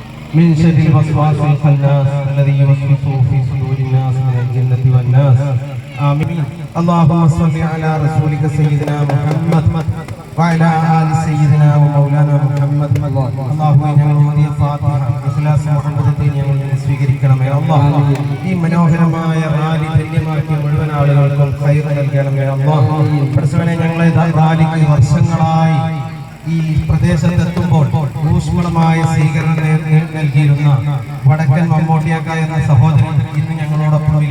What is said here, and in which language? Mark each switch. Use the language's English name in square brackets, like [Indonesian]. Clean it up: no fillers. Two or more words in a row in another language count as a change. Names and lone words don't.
[Arabic] من شر الوسواس الخناس الذي يوسوس في صدور الناس من الجنة والناس آمين. اللهم صل على رسولك سيدنا محمد وعلى آل سيدنا ومولانا محمد. [Malayalam] اللهم ഞങ്ങൾ ഓതിയ ഫാത്തിഹ ഇഖ്ലാസ് മുഹമ്മദ് ഞങ്ങൾ സ്വീകരിക്കണമേ അല്ലാഹ്. ഈ മനോഹരമായ റാലി ധന്യമാക്കിയ മുഴുവൻ ആളുകൾക്കും ഖൈർ നൽകണമേ അല്ലാഹ്. പടച്ചവനെ, ഞങ്ങളെ ധാരാളം വർഷങ്ങളായി ഈ പ്രദേശത്തെത്തുമ്പോൾ ഊഷ്മളമായ സ്വീകരണം നൽകിയിരുന്ന വടക്കൻ മമ്മൂട്ടിയാക്ക എന്ന സഹോദരൻ ഇന്ന് ഞങ്ങളോടൊപ്പമില്ല.